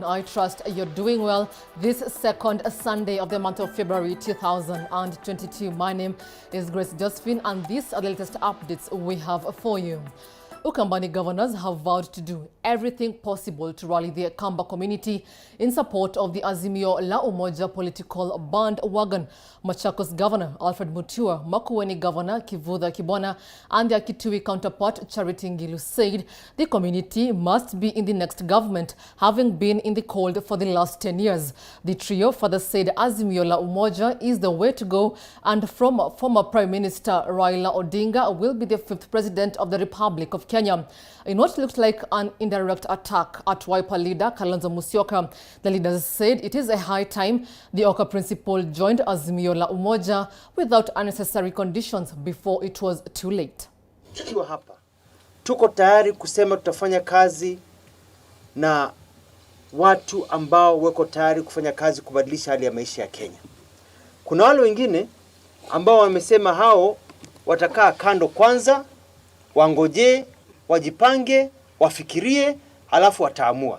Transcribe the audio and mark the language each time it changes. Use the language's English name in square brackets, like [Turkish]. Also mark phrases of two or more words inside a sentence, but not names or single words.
[English] I trust you're doing well this second Sunday of the month of February 2022. My name is Grace Josephine, and these are the latest updates we have for you. Ukambani governors have vowed to do everything possible to rally the Kamba community in support of the Azimio la Umoja political bandwagon. Machakos Governor Alfred Mutua, Makueni Governor Kivutha Kibwana, and their Kitui counterpart Charity Ngilu said the community must be in the next government, having been in the cold for the last 10 years. The trio further said Azimio la Umoja is the way to go, and from former Prime Minister Raila Odinga will be the 5th President of the Republic of Kenya. In what looks like an indirect attack at Wiper leader Kalonzo Musyoka, the leaders said it is a high time the Oka principal joined Azimio la Umoja without unnecessary conditions before it was too late. [Swahili] Tukiwa hapa, tuko tayari kusema tutafanya kazi na watu ambao wako tayari kufanya kazi kubadilisha hali ya maisha ya Kenya. Kuna wale wengine ambao wamesema hao watakaa kando kwanza, wangoje, wajipange, wafikirie, halafu wataamua.